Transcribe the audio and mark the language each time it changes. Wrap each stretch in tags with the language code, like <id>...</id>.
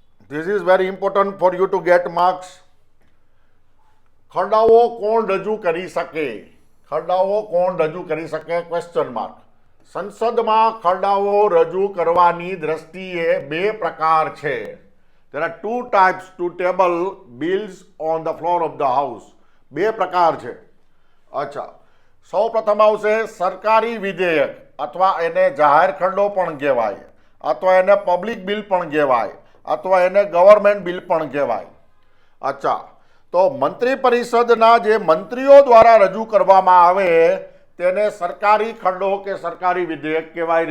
<en>This is very important for you to get marks.</en> <gu>ખરડાઓ કોણ રજૂ કરી શકે? ખરડાઓ કોણ રજૂ કરી શકે? Question mark. સંસદમાં ખરડાઓ રજૂ કરવાની દ્રષ્ટિએ 2 પ્રકાર છે.</gu> <en>there are 2 types to table bills on the floor of the house.</en> <gu>2 પ્રકાર છે. અચ્છા, સૌ પ્રથમ આવશે સરકારી વિધેયક, અથવા એને જાહેર ખરડો પણ કહેવાય, અથવા એને પબ્લિક બિલ પણ કહેવાય, અથવા એને ગવર્મેન્ટ બિલ પણ કહેવાય. અચ્છા, તો મંત્રી પરિષદના જે મંત્રીઓ દ્વારા રજૂ કરવામાં આવે તેને સરકારી ખરડો કે સરકારી વિધેયક કહેવાય.</gu>